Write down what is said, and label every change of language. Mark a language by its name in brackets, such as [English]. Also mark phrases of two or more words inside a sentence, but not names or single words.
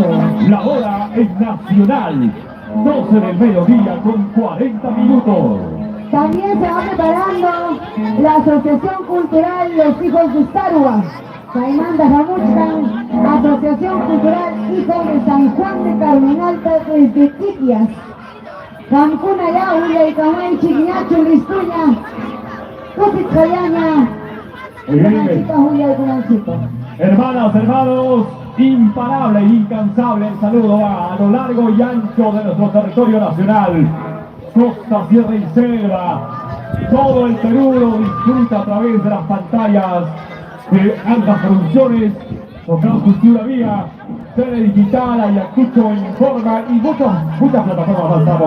[Spanish] La hora es nacional, 12 del mediodía con 40 minutos. También se va preparando la Asociación Cultural Los Hijos de Sarua. Caimán de Jamuchcan, Asociación Cultural Hijos de San Juan de Carmenalta desde Chiquias. Cancún allá, Ulla y Camay, Chiquiñacho, Listuña, Cupitcayaña, Cunachica, Julia y Cunachica. Hermanas, hermanos, imparable e incansable el saludo a lo largo y ancho de nuestro territorio nacional. Costa, sierra y selva. Todo el Perú lo disfruta a través de las pantallas de ambas producciones, Total Cultura Vía, Tele Digital, Ayacucho Informa y muchas plataformas avanzamos.